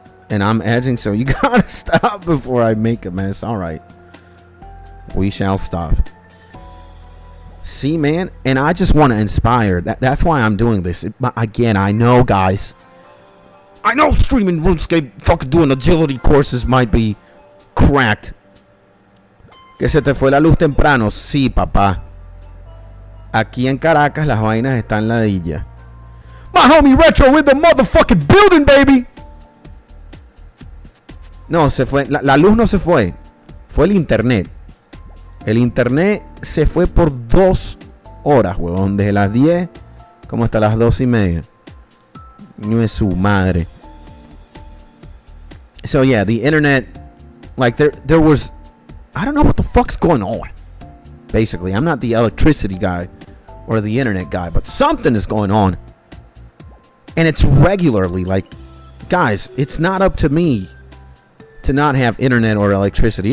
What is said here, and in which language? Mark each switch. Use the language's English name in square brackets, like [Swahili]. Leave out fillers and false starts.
[English] And I'm edging, so you gotta stop before I make a mess. All right. We shall stop. See, man? And I just want to inspire. That's why I'm doing this. Again, I know, guys. I know streaming RuneScape, fucking doing agility courses might be cracked. [Spanish] Que se te fue la luz temprano. Sí, papá. Aquí en Caracas las vainas están ladilla. [English] My homie Retro in the motherfucking building, baby. [Spanish] No, se fue. La luz no se fue. Fue el internet. El internet se fue por 2 horas, huevón. Desde las 10 como hasta las 2:30. No es su madre. [English] So yeah, the internet, like there was, I don't know what the fuck's going on. Basically, I'm not the electricity guy or the internet guy, but something is going on. And it's regularly, like, guys, it's not up to me to not have internet or electricity.